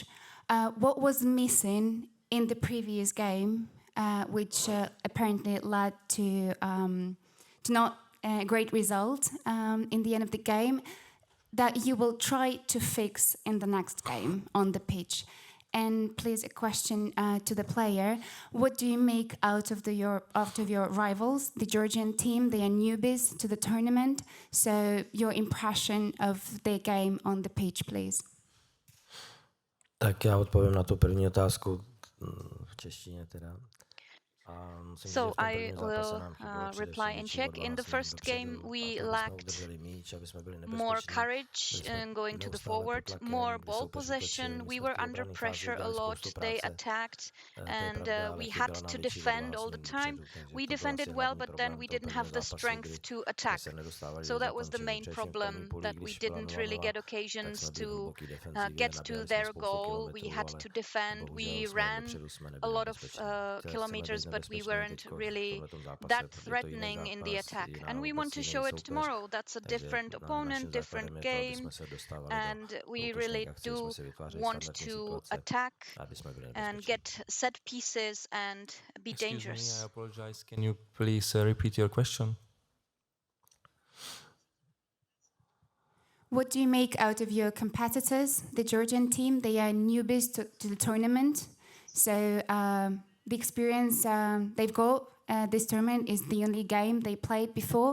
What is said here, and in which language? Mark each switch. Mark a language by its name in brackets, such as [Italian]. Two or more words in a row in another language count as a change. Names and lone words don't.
[English] What was missing in the previous game, which apparently led to not a great result in the end of the game, that you will try to fix in the next game on the pitch? And please, a question to the player: what do you make out of your rivals, the Georgian team? They are newbies to the tournament, so your impression of their game on the pitch, please. [Czech] Tak já odpovím na tu první otázku v češtině teda. [English] So I will reply in Czech. In the first game, we lacked more courage in going to the forward, more ball possession. We were under pressure a lot. They attacked, and we had to defend all the time. We defended well, but then we didn't have the strength to attack. So that was the main problem, that we didn't really get occasions to get to their goal. We had to defend. We ran a lot of kilometers, but but we [Czech] bezpečný [English] weren't [Czech] teďko v [English] really [Czech] tomhletom zápase. [English] that [Czech] Je to jiný [English] threatening in the [Czech] zápas, [English] attack. [Czech] jiná [English] And we [Czech] vůbec [English] want to [Czech] jiný [English] show it [Czech] soupeř. [English] tomorrow. That's a [Czech] Takže [English] different [Czech] naším [English] opponent, different [Czech] základem je to, aby [English] game. [Czech] jsme se dostávali [English] And [Czech] do [English] we [Czech] útočných [English] really [Czech] akcí, do jsme si vytvářeli [English] want [Czech] standardní [English] to [Czech] situace, [English] attack [Czech] aby jsme byli [English] and [Czech] nebezpeční. [English] get set pieces and be Excuse me, I dangerous. apologize. Can you please repeat your question? What do you make out of your competitors, the Georgian team? They are newbies to the tournament. So the experience they've got this tournament is the only game they played before.